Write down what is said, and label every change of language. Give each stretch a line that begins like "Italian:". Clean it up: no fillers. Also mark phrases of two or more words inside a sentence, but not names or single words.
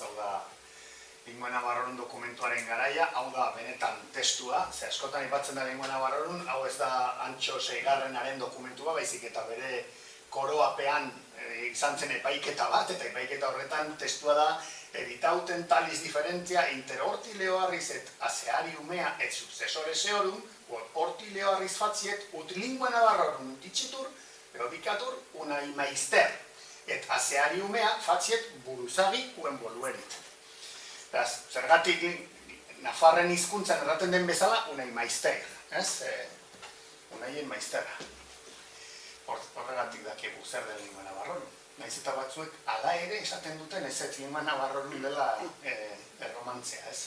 Basque: Hau da Lingua Navarrorun dokumentuaren garaia, hau da benetan testua, ze askotan aipatzen da Lingua Navarrorun, hau ez da Antxo Seigarrenaren dokumentua, baizik eta bere koroapean izan zen epaiketa bat, eta epaiketa horretan testua da editauten
Latin: talis diferentzia inter horti leoarriz et aseari umea et successore seorum, horti leoarriz fatziet ut Lingua Navarrorun utitxitur, erodikatur unai maister, et aseari umea fatziet buruzagi uen boluerit.
Basque: Beraz, zergatik Nafarren hizkuntzan erraten den bezala, unai maister, ez? Unaien maistera. Horregatik dakigu zer den Lingua Navarrorun. Naiz eta batzuek ala ere esaten duten ez Lingua Navarrorun dela erromantzea, ez?